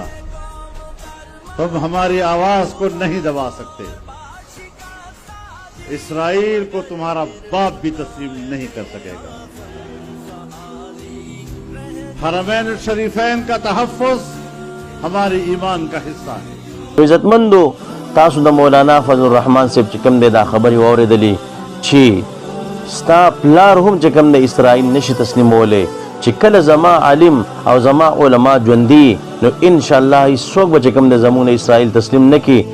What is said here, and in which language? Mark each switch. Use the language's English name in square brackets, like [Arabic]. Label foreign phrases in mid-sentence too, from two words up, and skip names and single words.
[Urdu] تم ہماری آواز کو نہیں دبا سکتے. اسرائیل کو تمہارا باپ بھی تسلیم نہیں کر سکے گا. حرمین شریفین کا تحفظ ہمارے ایمان کا حصہ ہے. [Pashto] عزتمندو، تاسو د مولانا فضل الرحمن صاحب چې کوم دی دا خبري واورېدلې چې ستا پلار هم چې کوم د اسرائیل نشي تسلیمولی، چې کله زما عالم او زما علما ژوندي نو انشاءالله هیڅوک به چې کوم د زمونږ اسرائیل تسلیم نه کړي.